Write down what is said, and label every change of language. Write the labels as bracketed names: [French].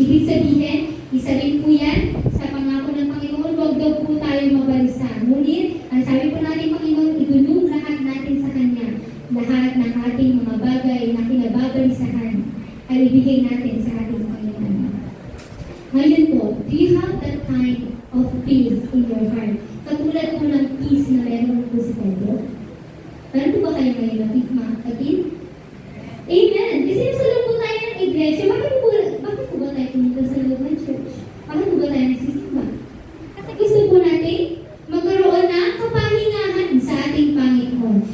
[Filipino] Ibig sabihin, isa rin po yan sa pangako ng Panginoon, huwag daw po tayo mabalisa. Ngunit, ang sabi po natin Panginoon, idulog lahat natin sa Kanya. Lahat ng ating mga bagay na kinababalisahan ay ibigay natin sa ating Panginoon. Ngayon po, [English] do you have that kind of peace in your heart? [Filipino] Katulad po ng peace na meron po si Pedro. Meron po ba kayo ngayon mga kapatid? Amen! Kasi nasa loob po tayo ng iglesia. Bakit po ba tayo pumunta sa loob ng church? Bakit po ba tayo nagsisimba? Kasi gusto po natin magkaroon ng kapahingahan sa ating Panginoon.